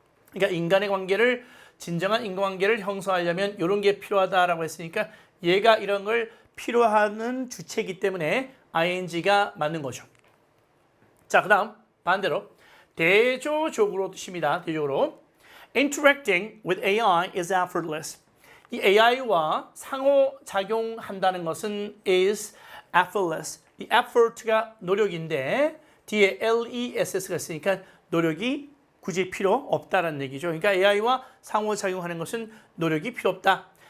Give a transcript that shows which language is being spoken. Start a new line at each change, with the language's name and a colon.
Korean: 그러니까 인간의 관계를 진정한 인간관계를 형성하려면 이런 게 필요하다라고 했으니까 얘가 이런 걸 필요하는 주체이기 때문에 ING가 맞는 거죠. 자, 그 다음 반대로 대조적으로 뜻입니다.
English: 대조적으로 Interacting with AI is effortless.
Korean: 이 AI와 상호작용한다는 것은
English: is effortless.
Korean: 이 effort가 노력인데 뒤에 LESS가 있으니까 노력이 굳이 필요 없다라는 얘기죠. 그러니까 AI와 상호작용하는 것은 노력이 필요 없다.